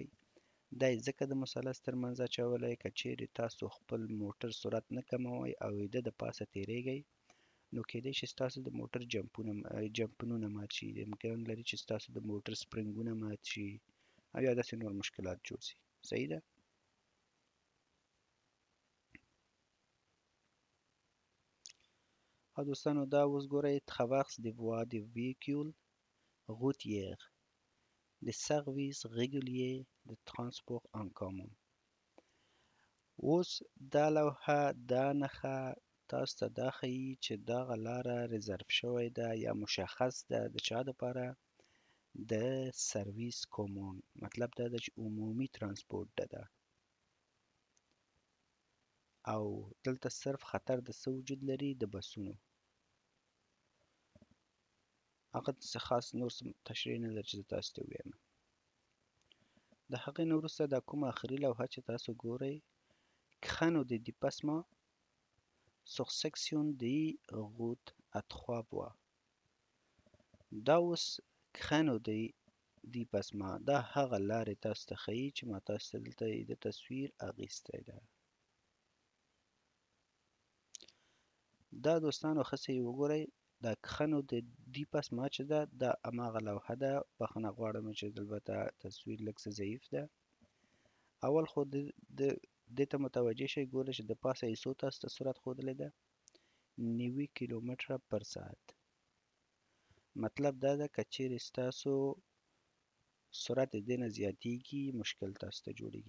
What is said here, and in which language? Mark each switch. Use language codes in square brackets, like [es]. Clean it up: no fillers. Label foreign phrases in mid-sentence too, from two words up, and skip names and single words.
[ps] دا یې ځکه د مثلث ترمنځ اچولی که چیرې تاسو خپل موټر سرعت نه کموئ او د پاسه تېرېږئ، نو کېدای شي ستاسو د موټر جمپونونه مات شي. امکان لري چې ستاسو د موټر سپرنګونه مات شي او یا داسې نور مشکلات جوړ شي. صحیح ده؟ او دوستانو دا اوس ګورئ [fr] traverse des voies de véhicules routiers des services réguliers de transport en commun. [ps] اوس دا لوحه، دا نښه تاسو ته دا ښیي چې دغه لاره ریزرف شوی ده یا مشخص ده د چا دپاره؟ د سرویس کومون. مطلب دا ده چې عمومي ترانسپورت ده. او دلته صرف خطر د څه وجود لري؟ د بسونو. هغه څه خاص نور څه تشریح نه لري چې زه تاسو ته ووایم. د هغې نه وروسته دا کومه آخري لوحه چې تاسو ګورئ [fr] créneau de dépassement sur section des routes à 3 voies. [ps] دا اوس [fr] créneau de dépassement [ps] دا هغه لارې تاسو ته ښیي چې ما تاسو ته دلته د تصویر اخیستی ده. دا دوستانو ښه یې وګورئ. دا [fr] créneau de dépassement [ps] چې ده دا هماغه لوحه ده. بخښنه غواړم چې البته تصویر لږ څه ضعیف ده. اول خو دې ته متوجه شئ، ګورئ چې د پاسه یې څو تاسو ته سرعت ښودلی ده؟ 90 کیلومتره پر ساعت. مطلب دا ده که چیرې ستاسو سرعت د دې نه زیاتیږي مشکل تاسو ته جوړیږي.